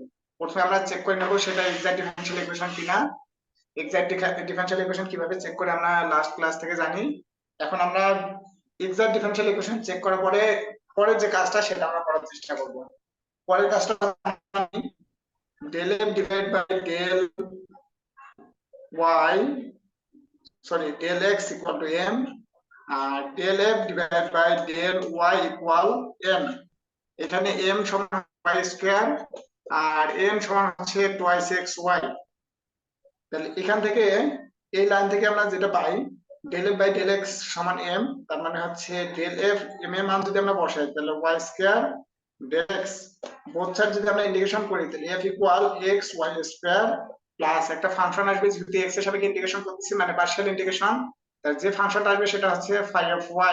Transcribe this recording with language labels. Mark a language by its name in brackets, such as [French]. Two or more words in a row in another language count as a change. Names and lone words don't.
[Bangla] প্রথমে আমরা চেক করে নেব সেটা [English] exact differential equation [Bangla] কিনা। [English] exact differential equation [Bangla] কিভাবে চেক করে আমরা [English] last class [Bangla] থেকে জানি। এখন আমরা [English] exact differential equation check [Bangla] করার পরে পরের যে কাজটা সেটা আমরা করার চেষ্টা করব। পরের কাজটা [English] del f divide by del y, sorry del x equal to m [Bangla] আর [English] del f divide by del y equal m. [Bangla] এখানে m সমান [English] y square [Bangla] আর m সমান হচ্ছে [English] twice x y. [Bangla] তাহলে এখান থেকে এই লাইন থেকে আমরা যেটা পাই [English] del f by del x [Bangla] সমান m, তার মানে হচ্ছে del f m এর মান যদি আমরা বসাই তাহলে [English] y square del x, both side [Bangla] যদি আমরা ইন্টিগ্রেশন করি তাহলে [English] f equal x y square plus [Bangla] একটা ফাংশন আসবে যেহেতু x এর সাপেক্ষে ইন্টিগ্রেশন করতেছি মানে [English] partial integration, [Bangla] তার যে ফাংশনটা আসবে সেটা হচ্ছে [English] phi of y।